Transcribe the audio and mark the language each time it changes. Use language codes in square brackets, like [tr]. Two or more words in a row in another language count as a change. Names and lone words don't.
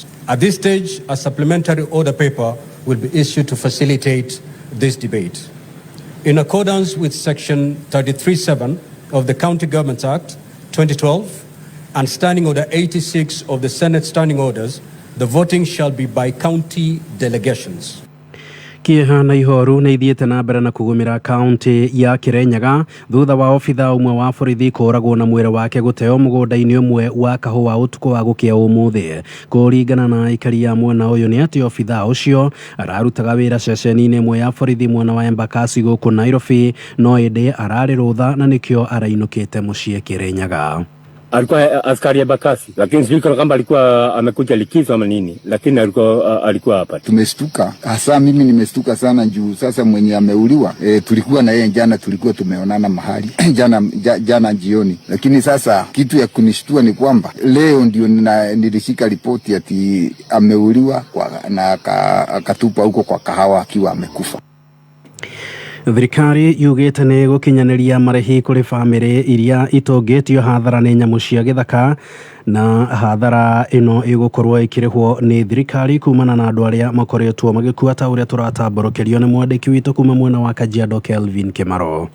[en] At this stage, a supplementary order paper will be issued to facilitate this debate. In accordance with Section 33(7) of the County Governments Act 2012 and Standing Order 86 of the Senate Standing Orders, the voting shall be by county delegations. [ki] Kieha na ihoru na ithiete na mbere na kugumira county ya Kirenyaga thutha wa ofitha umwe wa borithi kuragwo na mwire wake guteo mugunda-ini umwe wa kahua utuko wa gukia umuthi. Kuringana na ikari ya mwena uyu ni ati ofitha ucio ararutaga wira ceceni-ini imwe ya borithi mwena wa Embakasi guku Nairobi, no indi arari rutha na nikio arainukite mucii Kirenyaga. [sw] Alikuwa askari ya Bakasi, lakini sijui kama alikuwa amekuja likizo ama nini, lakini alikuwa hapa. Tumeshtuka, hasa mimi nimeshtuka sana juu sasa mwenye ameuliwa tulikuwa na yeye jana, tulikuwa tumeonana mahali jana jioni, lakini sasa kitu ya kunishtua ni kwamba leo ndio nilishika ripoti ati ameuliwa na akatupa huko kwa kahawa akiwa amekufa. [ki] Thirikari yugite ni gukinyaniria marehi kuri family iria itongitio hathara ni nyamu cia githaka, na hathara ino igukorwo ikirihwo ni thirikari kumana na andu aria makoretwo magikua ta uria turatamburukirio ni mwandiki witu kuma mwena wa Kajiado Kelvin Kimaro.